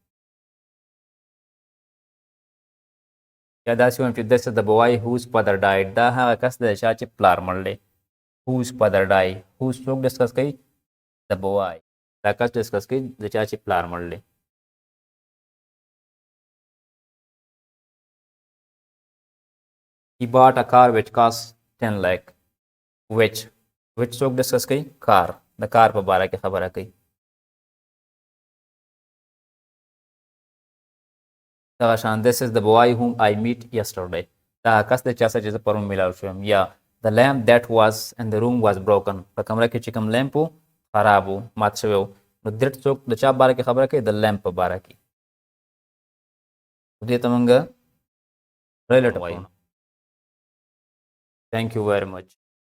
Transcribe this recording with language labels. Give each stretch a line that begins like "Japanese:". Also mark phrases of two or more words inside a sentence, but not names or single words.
Pashto: یا داسې وایم چې
English: this is the boy whose father died.
Pashto: دا هغه کس دی چا چې پلار مړ دی.
English: whose father died. whose
Pashto: څوک ډسکس کوي
English: the boy.
Pashto: دا کس ډسکس کوي د چا چې پلار مړ دی.
English: he bought a car which cost 10 lakh.
Pashto: which څوک ډسکس کوي کار د کار په باره کې خبره کوي. دغه شان
English: this is the boy whom I met yesterday.
Pashto: دا کس دی چا سره چې زه پرون میلاو شوم.
English: یا the lamp that was in the room was broken.
Pashto: په کمره کې چې کوم لیمپ و خراب و مات شوی و. نو that څوک د چا باره کې خبره کوي د لیمپ په باره کې. دې ته موږ ریلیټیو وایو.
English: Thank you very much.